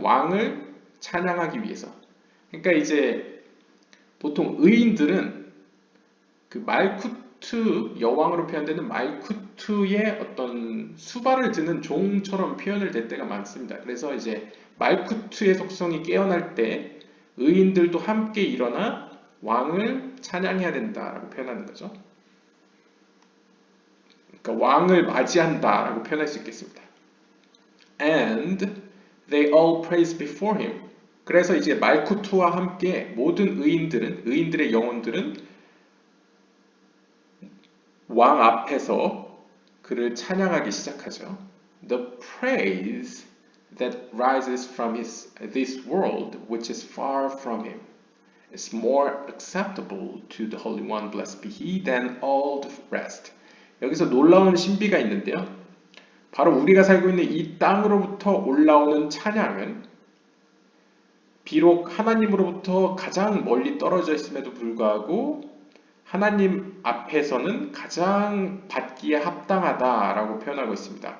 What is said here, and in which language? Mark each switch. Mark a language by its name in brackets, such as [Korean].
[Korean] 왕을 찬양하기 위해서. 그러니까 이제 보통 의인들은 그 말쿠트 여왕으로 표현되는 말쿠트의 어떤 수발을 드는 종처럼 표현을 될 때가 많습니다. 그래서 이제 말쿠트의 속성이 깨어날 때 의인들도 함께 일어나 왕을 찬양해야 된다라고 표현하는 거죠. 그러니까 왕을 맞이한다라고 표현할 수 있겠습니다. [English] And they all praise before him. [Korean] 그래서 이제 말쿠트와 함께 모든 의인들의 영혼들은 왕 앞에서 그를 찬양하기 시작하죠. [English] The praise that rises from this world, which is far from him, is more acceptable to the Holy One, blessed be he, than all the rest. [Korean] 여기서 놀라운 신비가 있는데요. 바로 우리가 살고 있는 이 땅으로부터 올라오는 찬양은 비록 하나님으로부터 가장 멀리 떨어져 있음에도 불구하고 하나님 앞에서는 가장 받기에 합당하다라고 표현하고 있습니다.